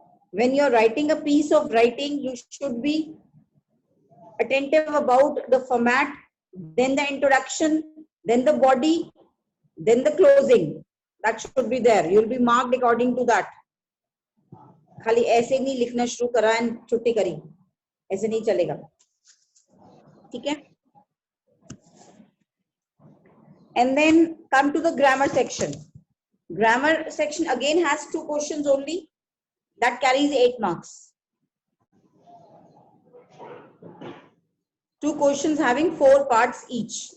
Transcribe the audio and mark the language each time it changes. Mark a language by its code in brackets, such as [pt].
[en] When you are writing a piece of writing, you should be attentive about the format, then the introduction, then the body, then the closing. That should be there. You will be marked according to that. [hi] खाली ऐसे नहीं लिखना शुरू करा और छुट्टी करी, ऐसे नहीं चलेगा. ठीक है? [en] And then come to the grammar section. Grammar section again has 2 questions only. That carries 8 marks. 2 questions having 4 parts each.